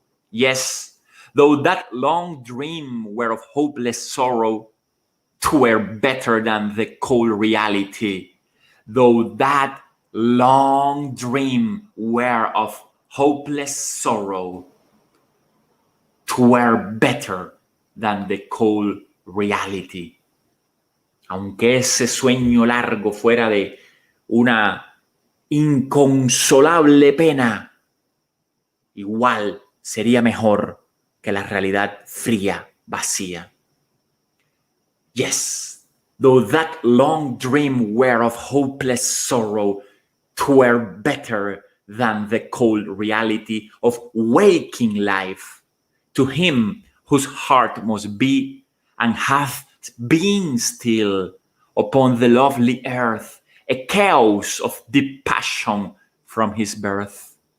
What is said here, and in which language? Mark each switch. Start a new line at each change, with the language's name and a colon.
English: Yes, though that long dream were of hopeless sorrow, 'twere better than the cold reality. Though that long dream were of hopeless sorrow, 'twere better than the cold reality.
Spanish: Aunque ese sueño largo fuera de una inconsolable pena, igual sería mejor que la realidad fría, vacía.
English: Yes, though that long dream were of hopeless sorrow, 'twere better than the cold reality of waking life. To him whose heart must be and hath been still upon the lovely earth, a chaos of deep passion from his birth.